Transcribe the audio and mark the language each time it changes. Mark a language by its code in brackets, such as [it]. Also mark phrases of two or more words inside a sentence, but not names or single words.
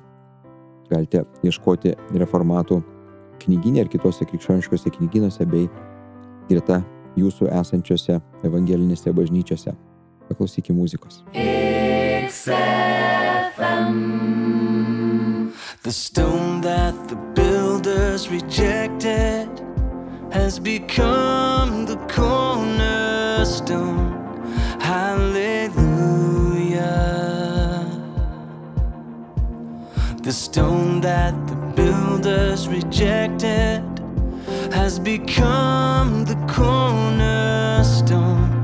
[lt] Galite ieškoti Reformatų knygyne ir kitose krikščioniškose knygynuose bei greta jūsų esančiose evangelinėse bažnyčiose. Paklausykime muzikos. XFM. [en] The stone that the builders rejected has become the cornerstone. Hallelujah. The stone that the builders rejected has become the cornerstone.